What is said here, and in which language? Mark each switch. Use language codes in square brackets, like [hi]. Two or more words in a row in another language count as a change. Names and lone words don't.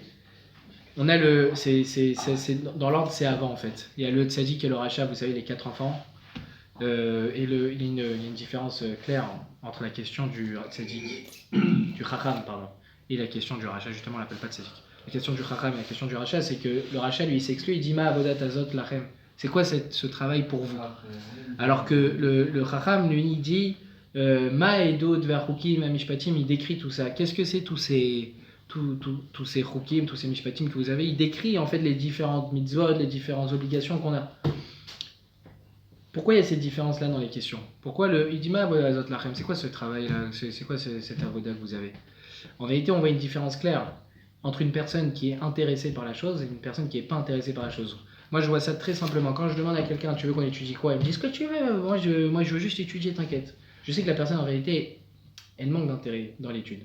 [fr] On a dans l'ordre, c'est avant en fait. Il y a le Tzadik et le Racha, vous savez, les 4 enfants. Il y a une différence claire entre la question du Tzadik, du Chacham, pardon, et la question du Racha. Justement, on l'appelle pas Tzadik. La question du Chacham et la question du Racha, c'est que le Racha, lui, il s'exclut, il dit [he] מה העבודה הזאת לכם. [fr] C'est quoi ce travail pour vous? Alors que le Chacham, lui, il dit [he] מה העדות והחוקים והמשפטים, [fr] il décrit tout ça. Qu'est-ce que c'est tous ces chukim, tous ces mishpatim que vous avez? Il décrit en fait les différentes mitzvot, les différentes obligations qu'on a. Pourquoi il y a cette différence-là dans les questions? Pourquoi il dit [he] מה העבודה הזאת לכם? [fr] C'est quoi ce travail-là? C'est quoi cette avoda que vous avez? En vérité, on voit une différence claire entre une personne qui est intéressée par la chose et une personne qui n'est pas intéressée par la chose. Moi, je vois ça très simplement. Quand je demande à quelqu'un, tu veux qu'on étudie quoi? Il me dit ce que tu veux. Moi, je veux juste étudier, t'inquiète. Je sais que la personne, en réalité, elle manque d'intérêt dans l'étude.